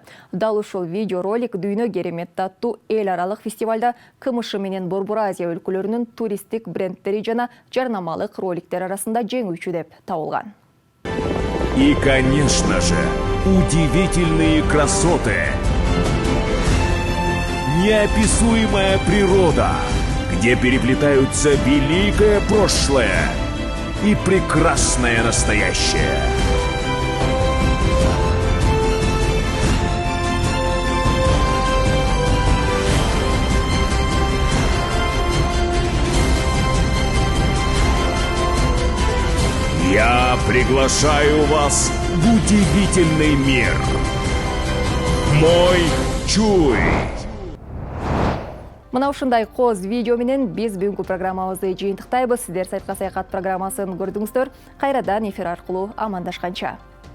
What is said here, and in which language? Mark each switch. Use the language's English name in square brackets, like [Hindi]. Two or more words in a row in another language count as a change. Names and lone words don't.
[Kyrgyz] Дал ушул видеоролик Дүйнө керемет аттуу эл аралык фестивалда КМШ менен Борбор Азия өлкөлөрүнүн туристтик брендтери жана жарнамалык роликтер арасында жеңүүчү деп табылган. [Russian] И, конечно же, удивительные красоты. Неописуемая природа, где переплетаются великое прошлое и прекрасное настоящее. Я приглашаю вас в удивительный мир. Мой Чуй. [Kyrgyz] Мына ушундай коз видео менен биз бүгүнкү программабызды жыйынтыктайбыз. Сиздер сайтка саякат программасын көрдүңүздөр. Кайрадан эфир аркылуу амандашканча.